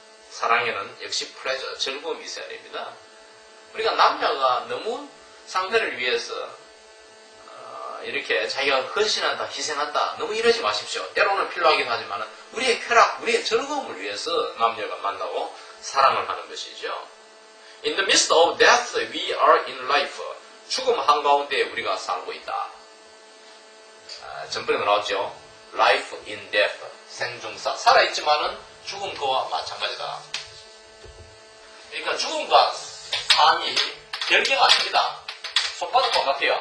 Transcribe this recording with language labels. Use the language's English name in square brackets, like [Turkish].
[Korean] 사랑에는 역시 플레저, 즐거움이 있어야 됩니다. 우리가 남녀가 너무 상대를 위해서 이렇게 자기가 헌신한다, 희생한다, 너무 이러지 마십시오. 때로는 필요하긴 하지만 우리의 쾌락, 우리의 즐거움을 위해서 남녀가 만나고 사랑을 하는 것이죠. [English] In the midst of death, we are in life. [Korean] 죽음 한가운데 우리가 살고 있다. 전번에 나왔죠. [English] Life in death. [Korean] 생중사. 살아있지만은 죽음 그와 마찬가지다. 그러니까 죽음과 삶이 별개가 아닙니다. 손바닥과 같아요.